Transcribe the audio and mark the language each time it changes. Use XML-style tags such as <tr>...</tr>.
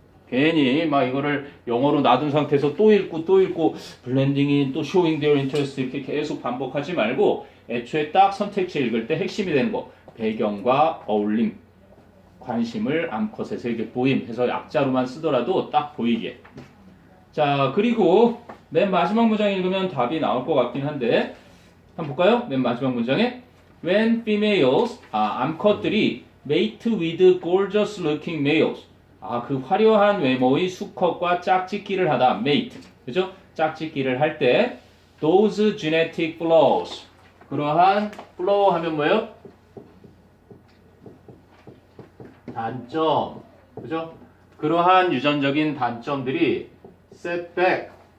<ko>괜히 막 이거를 영어로 놔둔 상태에서 또 읽고 블렌딩인 또</ko> <en>showing their interest</en> <ko>이렇게 계속 반복하지 말고 애초에 딱 선택지 읽을 때 핵심이 되는 거 배경과 어울림 관심을 암컷에서 이렇게 보임 해서 약자로만 쓰더라도 딱 보이게. 자, 그리고 맨 마지막 문장 읽으면 답이 나올 것 같긴 한데 한번 볼까요? 맨 마지막 문장에</ko> <en>When females,</en> <ko>암컷들이</ko> <en>mate with gorgeous looking males.</en> <ko>그 화려한 외모의 수컷과 짝짓기를 하다. mate. 그죠? 짝짓기를 할 때</ko> <en>those genetic flaws.</en> <ko>그러한 flaw 하면 뭐예요? 단점. 그죠? 그러한 유전적인 단점들이 setback.</ko>